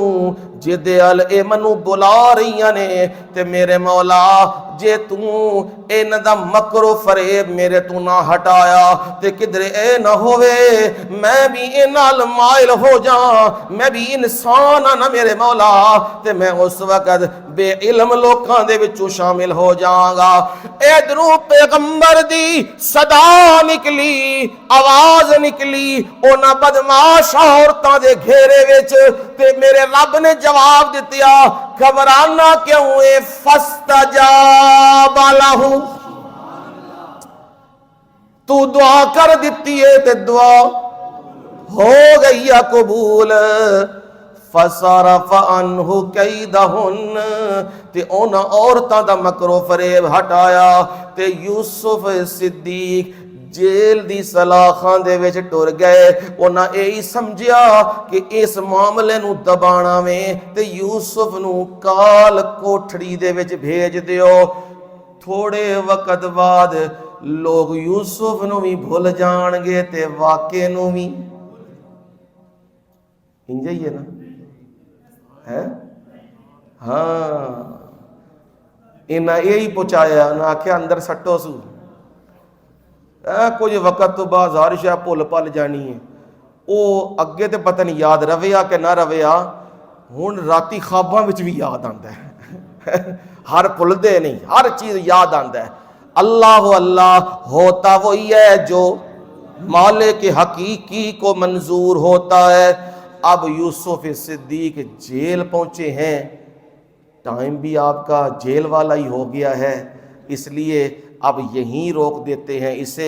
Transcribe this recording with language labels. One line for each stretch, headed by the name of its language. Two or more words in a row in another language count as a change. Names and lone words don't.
Punjabi: تو جدے ال اے منو بلا رہی نے تے میرے مولا جے تو ان دا مکر و فریب میرے تو نہ ہٹایا تے کدھر اے نہ ہوئے میں بھی ان نال مائل ہو جاں، میں بھی انسان ہاں نا میرے مولا، تے میں اس وقت بے علم لوکاں دے وچوں شامل ہو جاں گا۔ ادھروں پیغمبر دی صدا نکلی، آواز نکلی انہاں بدماش عورتاں دے گھیرے وچ، تے میرے رب نے جواب دتیا گھبرانا کیوں اے
Arabic: فاستجاب لہ،
Punjabi: تو دعا کر دیتی ہے تے دعا ہو گئی یا قبول۔
Arabic: فصرف عنہ کیدہن،
Punjabi: تے انہاں عورتاں دا مکر و فریب ہٹایا تے یوسف صدیق جیل دی سلاخاں دے وچ ٹر گئے۔ انہاں یہی سمجھیا کہ اس معاملے نو دبانا میں تے یوسف نو کال کوٹھڑی دے وچ بھیج دیو۔ تھوڑے وقت بعد لوگ یوسف نو بھی بھول جان گے تے واقعے نو بھی انجھے ہے نا ہے ہاں انہاں یہی پہنچایا، انہاں آکھیا اندر سٹو سو، کچھ وقت تو بعد ہر شے بھول پل جانی ہے۔ او اگے تے پتہ نہیں یاد رویا کہ نہ رویا، ہن راتی خواباں وچ بھی یاد آندا ہے ہر بھلدے نہیں، ہر چیز یاد آندا ہے۔
Urdu: اللہ اللہ ہوتا وہی ہے جو مالک حقیقی کو منظور ہوتا ہے۔ اب یوسف صدیق جیل پہنچے ہیں، ٹائم بھی آپ کا جیل والا ہی ہو گیا ہے، اس لیے اب یہیں روک دیتے ہیں اسے۔